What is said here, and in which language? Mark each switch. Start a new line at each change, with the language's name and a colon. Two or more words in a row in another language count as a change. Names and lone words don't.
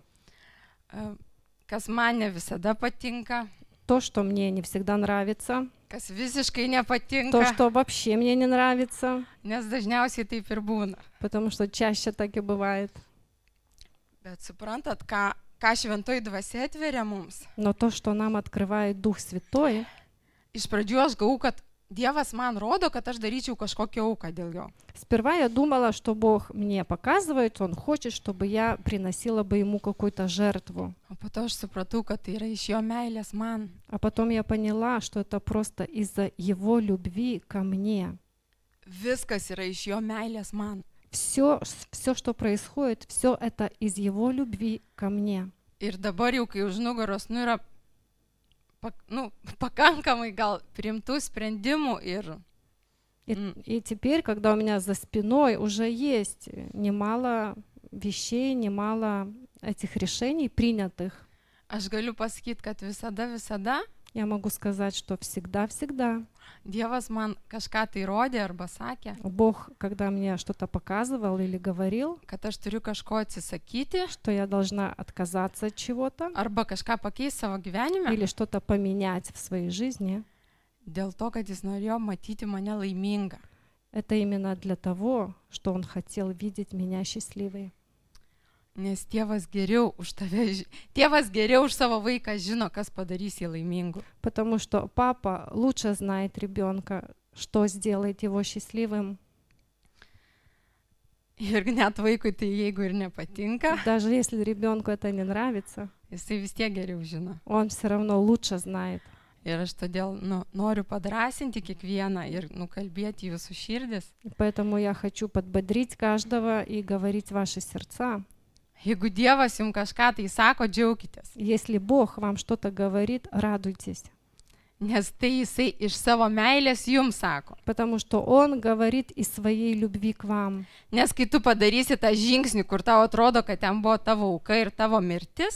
Lithuanian: Kas man ne visada patinka,
Russian: то, что мне не всегда нравится,
Lithuanian: kas visiškai
Russian: то,
Lithuanian: nepatinka,
Russian: что вообще мне не нравится,
Lithuanian: nes dažniausiai taip ir būna.
Russian: потому что чаще так и бывает.
Lithuanian: Bet suprantat, ką šventoji dvasia atveria mums?
Russian: Но то, что нам открывает Дух Святой,
Lithuanian: Iš pradžių aš gavau, kad Dievas man rodo, kad aš daryčiau kažkokią auką dėl jo.
Russian: сперва я думала, что Бог мне показывает, Он хочет, чтобы я приносила бы Ему какую-то жертву.
Lithuanian: O po to aš supratau, kad tai yra iš jo meilės man.
Russian: А потом я поняла, что это просто из-за Его любви ко мне.
Lithuanian: Viskas yra iš jo meilės man.
Russian: Все, что происходит, все это из Его любви ко мне.
Lithuanian: Ir dabar jau, kai už nugaros yra pakankamai gal priimtų sprendimų ir
Russian: И теперь, когда у меня за спиной уже есть немало вещей, немало этих решений принятых,
Lithuanian: aš galiu pasakyti, kad visada
Russian: я могу сказать, что всегда
Lithuanian: Dievas man kažką tai rodė arba sakė,
Russian: Бог, когда мне что-то показывал или говорил,
Lithuanian: kad aš turiu kažko atsisakyti
Russian: что я должна отказаться от чего-то
Lithuanian: arba kažką pakeisti savo gyvenime,
Russian: или что-то поменять в своей жизни,
Lithuanian: dėl to, kad jis norėjo matyti mane laimingą.
Russian: это именно для того, что Он хотел видеть меня счастливой.
Lithuanian: Nes tėvas geriau už tave, tėvas geriau už savo vaiką žino, kas padarys jį laimingu.
Russian: Потому что папа лучше знает ребенка, что сделает его счастливым.
Lithuanian: Ir net vaikui tai jeigu ir nepatinka,
Russian: Даже если ребенку это не нравится,
Lithuanian: jisai vis tiek geriau žino.
Russian: он все равно лучше знает.
Lithuanian: Ir aš todėl noriu padrasinti kiekvieną ir nukalbėti jūsų širdis.
Russian: Поэтому я хочу подбодрить каждого и говорить в ваши сердца.
Lithuanian: Jeigu Dievas jums kažką tai sako, džiaukitės.
Russian: Если Бог вам что-то говорит, радуйтесь.
Lithuanian: Nes tai jisai iš savo meilės jums sako.
Russian: Потому что Он говорит из своей любви к вам.
Lithuanian: Nes kai tu padarysi tą žingsnį, kur tau atrodo, kad ten buvo tavo auka ir tavo mirtis,